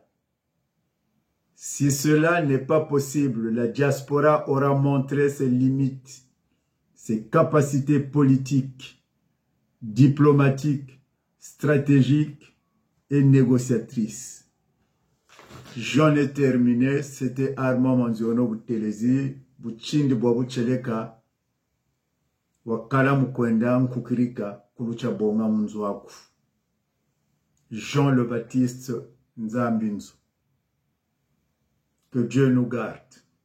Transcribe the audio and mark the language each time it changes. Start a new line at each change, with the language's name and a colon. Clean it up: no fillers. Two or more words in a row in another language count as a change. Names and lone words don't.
French: Si cela n'est pas possible, la diaspora aura montré ses limites, ses capacités politiques, diplomatiques, stratégiques et négociatrices. J'en ai terminé. C'était Armand Manziono Boutelezi, Bouchindi Bwaboucheleka, Wakala Mukwenda Nkukirika, Kulucha Bonga Munzwaku. Jean le Baptiste Nzambinzo. Que Dieu nous garde.